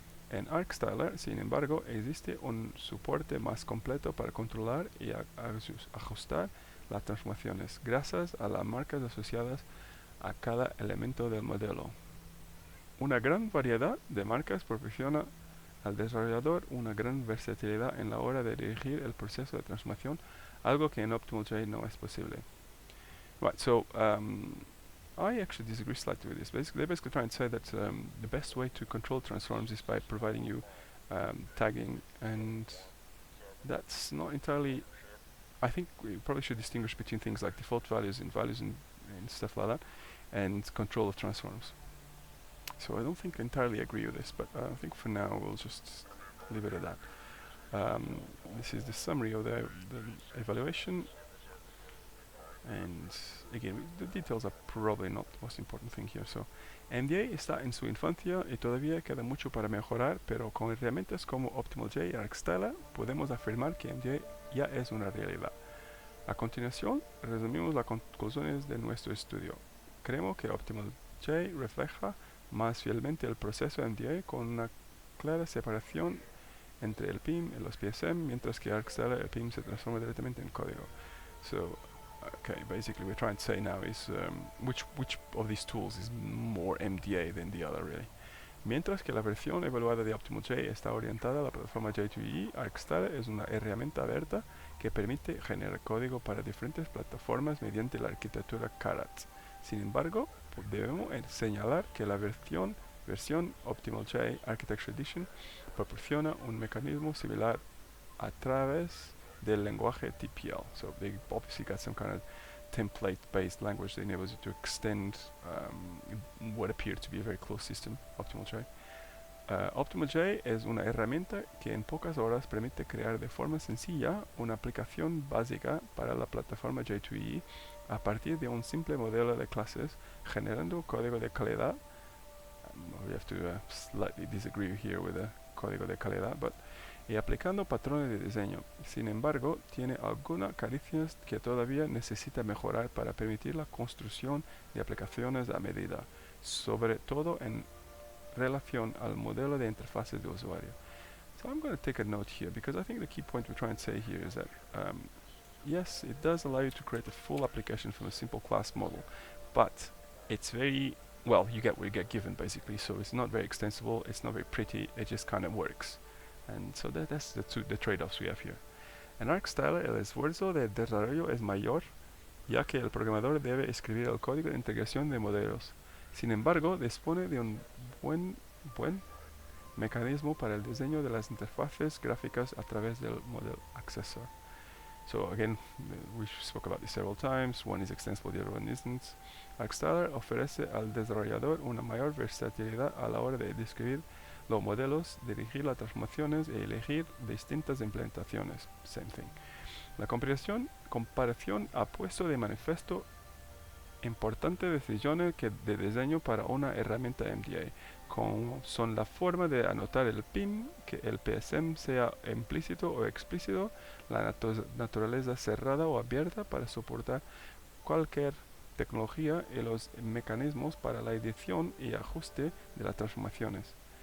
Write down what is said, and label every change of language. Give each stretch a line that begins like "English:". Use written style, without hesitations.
Spanish: En ArcStyler, sin embargo, existe un soporte más completo para controlar y ajustar las transformaciones, gracias a las marcas asociadas a cada elemento del modelo. Una gran variedad de marcas proporciona al desarrollador una gran versatilidad en la hora de dirigir el proceso de transformación, algo que en OptimalJ no es posible.
English: Right, so I actually disagree slightly with this. They basically try and say that the best way to control transforms is by providing you tagging, and that's not entirely. I think we probably should distinguish between things like default values and stuff like that, and control of transforms. So I don't think I entirely agree with this, but I think for now we'll just leave it at that. This is the summary of the evaluation. And again, the details are probably not the most important thing here.
Spanish: So, MDA está en su infancia y todavía queda mucho para mejorar, pero con herramientas como OptimalJ y ArcStyler podemos afirmar que MDA ya es una realidad. A continuación, resumimos las conclusiones de nuestro estudio. Creemos que OptimalJ refleja más fielmente el proceso MDA con una clara separación entre el PIM y los PSM, mientras que ArcStyler el PIM se transforma directamente en código.
English: So, okay, basically we're trying to say now is which of these tools is more MDA than the other, really.
Spanish: Mientras que la versión evaluada de OptimalJ está orientada a la plataforma J2EE, ArcStyler es una herramienta abierta que permite generar código para diferentes plataformas mediante la arquitectura Karat. Sin embargo, debemos señalar que la versión OptimalJ Architecture Edition proporciona un mecanismo similar a través del lenguaje TPL.
English: So they obviously got some kind of template-based language that enables you to extend what appeared to be a very close system, OptimalJ.
Spanish: OptimalJ es una herramienta que en pocas horas permite crear de forma sencilla una aplicación básica para la plataforma J2EE a partir de un simple modelo de clases, generando código de calidad.
English: We have to slightly disagree here with the
Spanish: código de calidad, y aplicando patrones de diseño. Sin embargo, tiene algunas carencias que todavía necesita mejorar para permitir la construcción de aplicaciones a medida, sobre todo en relación al modelo de interfaces de usuario.
English: So I'm going to take a note here, because I think the key point we're trying to say here is that yes, it does allow you to create a full application from a simple class model, but it's very, well, you get what you get given basically, so it's not very extensible, it's not very pretty, it just kind of works. And so that's the trade-offs we have here.
Spanish: En ArcStyler el esfuerzo de desarrollo es mayor, ya que el programador debe escribir el código de integración de modelos. Sin embargo, dispone de un buen mecanismo para el diseño de las interfaces gráficas a través del modelo accessor.
English: So again, we spoke about this several times. One is extensible, the other one isn't.
Spanish: ArcStyler ofrece al desarrollador una mayor versatilidad a la hora de describir los modelos, dirigir las transformaciones y elegir distintas implementaciones.
English: Same thing.
Spanish: La comparación ha puesto de manifiesto importantes decisiones de diseño para una herramienta MDA, como son la forma de anotar el PIN, que el PSM sea implícito o explícito, la naturaleza cerrada o abierta para soportar cualquier tecnología y los mecanismos para la edición y ajuste de las transformaciones.